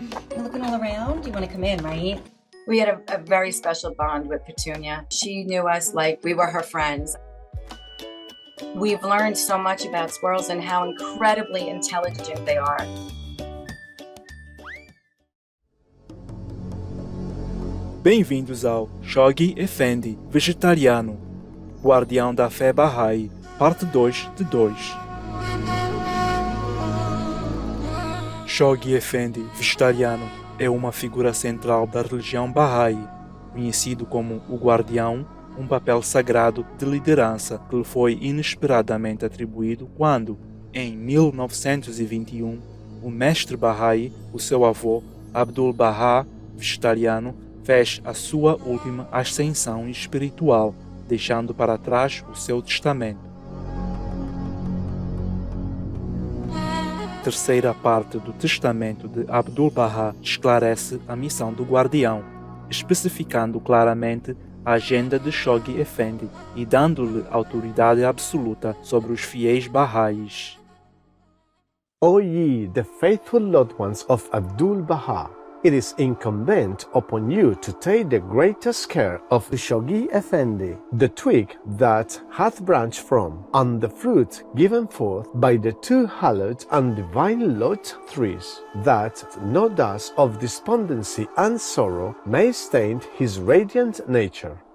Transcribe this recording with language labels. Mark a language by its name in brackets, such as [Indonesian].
[English] You're looking all around? You want to come in, right? We had a very special bond with Petunia. She knew us like we were her friends. We've learned so much about squirrels and how incredibly intelligent they are. [Portuguese] Bem-vindos ao Shoghi Effendi, vegetariano, guardião da fé Bahá'í, parte 2 de 2. Shoghi Effendi, vegetariano, é uma figura central da religião Bahá'í, conhecido como o guardião, um papel sagrado de liderança que lhe foi inesperadamente atribuído quando, em 1921, o mestre Bahá'í, o seu avô, Abdul-Bahá, vegetariano, fez a sua última ascensão espiritual, deixando para trás o seu testamento. A terceira parte do testamento de Abdul-Bahá esclarece a missão do guardião, especificando claramente a agenda de Shoghi Effendi e dando-lhe autoridade absoluta sobre os fiéis Bahá'ís. [English] O ye, the faithful loved ones of Abdul-Bahá, it is incumbent upon you to take the greatest care of the Shoghi Effendi, the twig that hath branched from, and the fruit given forth by the two hallowed and divine lot trees, that no dust of despondency and sorrow may stain his radiant nature,